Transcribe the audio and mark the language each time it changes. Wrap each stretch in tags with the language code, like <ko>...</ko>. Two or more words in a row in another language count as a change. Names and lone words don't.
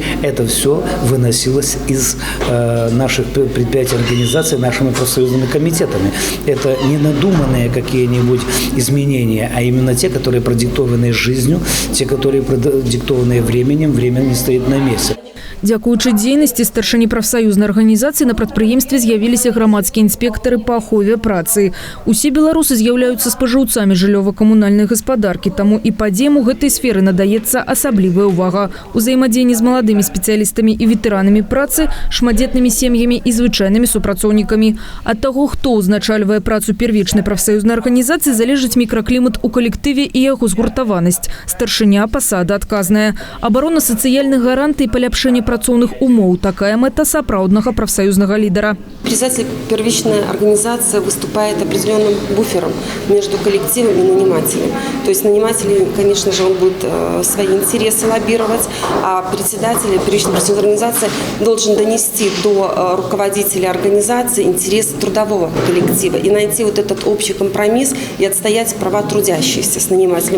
<ru>Это все выносилось из наших предприятий, организаций нашими профсоюзными комитетами. Это не надуманные какие-нибудь изменения, а именно те, которые продиктованы жизнью, те, которые продиктованы временем. Время не стоит на месте.</ru> <be>Дзякуючы дзейнасці старшыні прафсаюзнай арганізацыі на прадпрыемстве з'явіліся грамадскія інспектары па ахове працы. Усе беларусы з'яўляюцца спажыўцамі жыллёва-камунальнай гаспадаркі, таму і падзеям у гэтай сферы надаецца асаблівая ўвага. Узаемадзеянне з маладымі спецыялістамі і ветэранамі працы, шматдзетнымі сем'ямі і звычайнымі супрацоўнікамі. Ад таго, хто ўзначальвае працу первічнай прафсаюзнай арганізацыі, залежыць мікраклімат у калектыве і яго згуртаванасць. Старшыня – пасада адказная. Абарона сацыяльных гарантый і паляпшэнне працоўных умоў. Такая мэта сапраўднага прафсаюзнага лідара.</be> <ru>Председатель первичной организации выступает определенным буфером между коллективом и нанимателем. То есть наниматель, конечно же, он будет свои интересы лоббировать, а председатель первичной профсоюзной организации должен донести до руководителя организации интересы трудового коллектива и найти вот этот общий компромисс и отстоять права трудящихся с нанимателем.</ru>